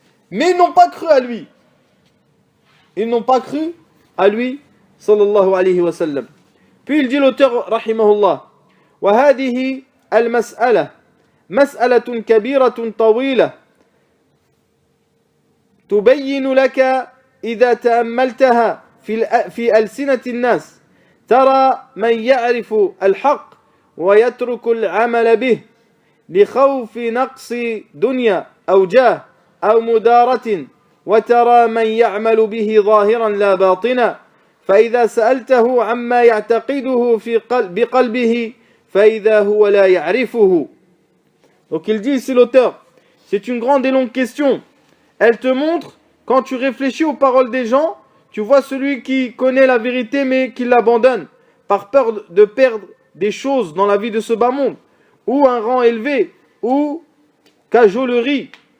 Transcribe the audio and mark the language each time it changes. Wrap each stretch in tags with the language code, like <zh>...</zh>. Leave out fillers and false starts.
<fr>Mais ils n'ont pas cru à lui. Ils n'ont pas cru à lui sallallahu alayhi wa sallam. Puis il dit l'auteur rahimahullah</fr> <ar>wa hadihi al-mas'ala mas'alatun kabiratun tawila تبين لك إذا تأملتها في ألسنة الناس ترى من يعرف الحق ويترك العمل به لخوف نقص دنيا أو جاه أو مدارة وترى من يعمل به ظاهرا لا باطنا فإذا سألته عما يعتقده بقلبه فإذا هو لا يعرفه.</ar> <fr>Donc il dit ici l'auteur, c'est une grande et longue question. Elle te montre, quand tu réfléchis aux paroles des gens, tu vois celui qui connaît la vérité mais qui l'abandonne, par peur de perdre des choses dans la vie de ce bas monde, ou un rang élevé, ou cajolerie.</fr>